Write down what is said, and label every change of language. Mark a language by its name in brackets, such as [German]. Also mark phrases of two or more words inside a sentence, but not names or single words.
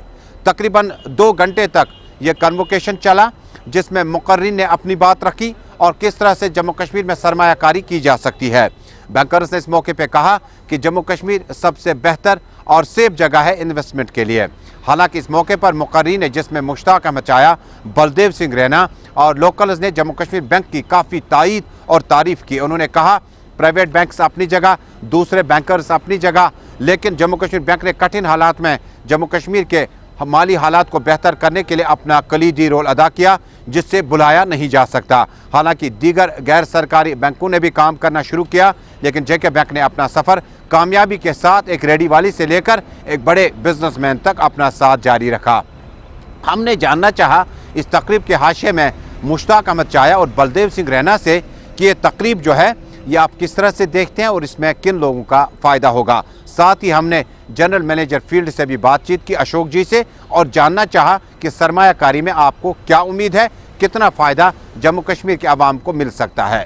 [Urdu] تقریباً 2 گھنٹے تک یہ کنووکیشن چلا, جس میں مقررین نے اپنی بات رکھی اور کس طرح سے جموں کشمیر میں سرمایہ کاری کی جا سکتی ہے. بینکرز نے اس موقع پہ کہا کہ جموں کشمیر سب سے بہتر اور سیف جگہ ہے انویسٹمنٹ کے لیے. حالانکہ اس موقع پر مقررین نے, جس میں مشتاق احمد چایا, بلدیو سنگھ رینا اور لوکلز نے جموں کشمیر بینک کی کافی تائید اور تعریف کی. انہوں نے کہا [English] private banks [Urdu] اپنی جگہ, دوسرے بینکرز اپنی جگہ, لیکن جموں کشمیر بینک نے کٹھن حالات میں جموں کشمیر کے مالی حالات کو بہتر کرنے کے لیے اپنا کلیدی رول ادا کیا, جس سے بلایا نہیں جا سکتا. حالانکہ دیگر غیر سرکاری بینکوں نے بھی کام کرنا شروع کیا, لیکن JK بینک نے اپنا سفر کامیابی کے ساتھ ایک ریڈی والی سے لے کر ایک بڑے بزنس مین تک اپنا ساتھ جاری رکھا. ہم نے جاننا چاہا اس تقریب کے حاشیے میں مشتاق احمد چایا اور بلدیو سنگھ رینا سے کہ یہ تقریب جو ہے یہ آپ کس طرح سے دیکھتے ہیں اور اس میں کن لوگوں کا فائدہ ہوگا. ساتھ ہی ہم نے [English] General Manager Field [Urdu] سے بھی بات چیت کی اشوک جی سے, اور جاننا چاہا کہ سرمایہ کاری میں آپ کو کیا امید ہے, کتنا فائدہ جموں کشمیر کے عوام کو مل سکتا ہے.